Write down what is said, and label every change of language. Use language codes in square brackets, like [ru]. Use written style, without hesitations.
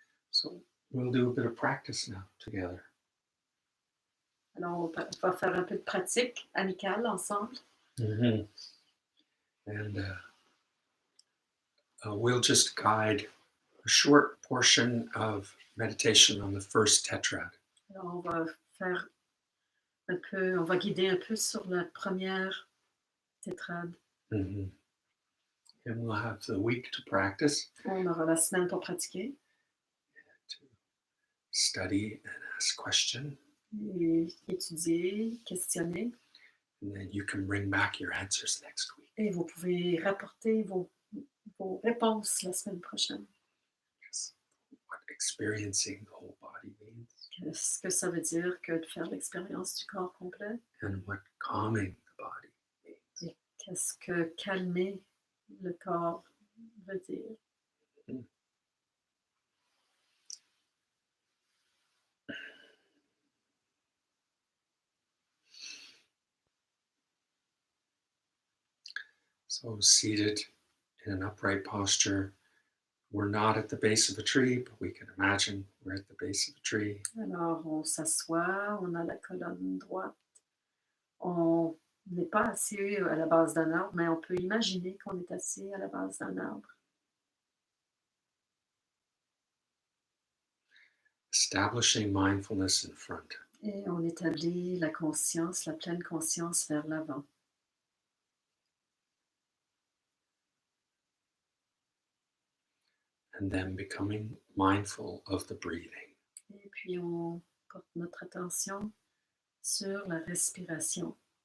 [en] So we'll do a bit of practice now together. [fr] Alors, on va faire un peu de pratique amicale ensemble. Mm-hmm. [en] And we'll just guide a short portion of meditation on the first tetrad. [fr] Alors, on va faire on va guider un peu sur la première tétrade. Mm-hmm. [en] And we'll have the week to practice. [fr] On aura la semaine pour pratiquer. [en] To study and ask questions. [fr] Et étudier, questionner. [en] And then you can bring back your answers next week. [fr] Et vous pouvez rapporter vos réponses la semaine prochaine. [en] Just what experiencing the whole body means. [fr] Qu'est-ce que ça veut dire que de faire l'expérience du corps complet? [en] And what calming the body means. [fr] Et qu'est-ce que calmer le corps veut dire? Mm. [en] So seated in an upright posture, we're not at the base of a tree, but we can imagine we're at the base of a tree. [fr] Alors, on s'assoit, on a la colonne droite. On n'est pas assis à la base d'un arbre, mais on peut imaginer qu'on est assis à la base d'un arbre. [en] Establishing mindfulness in front. [fr] Et on établit la conscience, la pleine conscience vers l'avant. [en] And then becoming mindful of the breathing. [fr] Et puis on porte notre attention sur la respiration.